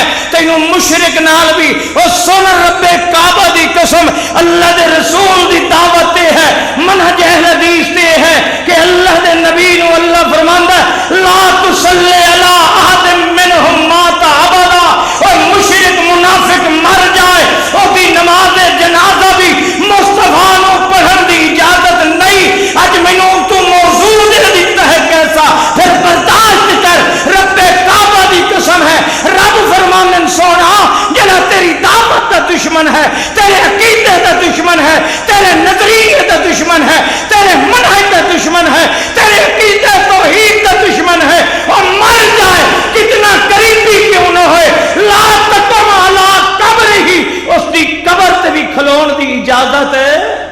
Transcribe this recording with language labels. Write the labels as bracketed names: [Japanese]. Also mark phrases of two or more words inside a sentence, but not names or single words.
[Punjabi] تینوں مشرک نال بھی اور سن رب کعبہ دی قسم اللہ دے رسول دی دعوت دے ہے، منہج اہل حدیث دے ہے کہ اللہ دے نبی نو اللہ فرماندا [Arabic] لا تصلی علی احد منہم مات ابدا، [Punjabi] اور مشرک منافق مر جائے اور دی نماز جنازہ بھی مصطفیٰ نو پڑھن دی اجازت نہیں۔ اج مینوں تو موضوع دے دیتا ہے کیسا، پھر برداشت کر، رب کعبہ دی قسم ہے، رب فرماندن سونا جڑا تیری دعوت دا دشمن ہے، تیرے عقیدے دا دشمن ہے، تیرے نظریے دا دشمن ہے، تیرے منہج دا دشمن ہے، تیرے عقیدے توحید دا دشمن ہے، اور مر جائے کتنا قریبی کیوں نہ ہوئے، [Arabic] لا تقم علی قبر ہی، [Punjabi] اس دی قبر تے بھی کھلون دی اجازت ہے۔